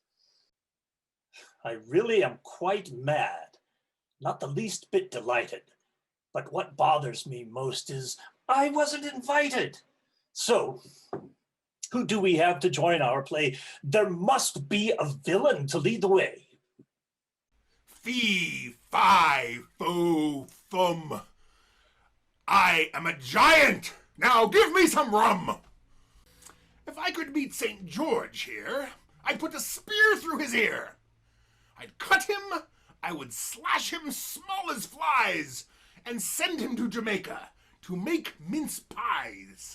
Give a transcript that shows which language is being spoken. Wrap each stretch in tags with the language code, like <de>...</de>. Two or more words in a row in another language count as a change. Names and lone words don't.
<en>I really am quite mad, not the least bit delighted. But what bothers me most is I wasn't invited. So, who do we have to join our play? There must be a villain to lead the way. Fee, fi, fo, fum. I am a giant. Now give me some rum. If I could meet St. George here, I'd put a spear through his ear. I'd cut him, I would slash him small as flies, and send him to Jamaica to make mince pies.</en>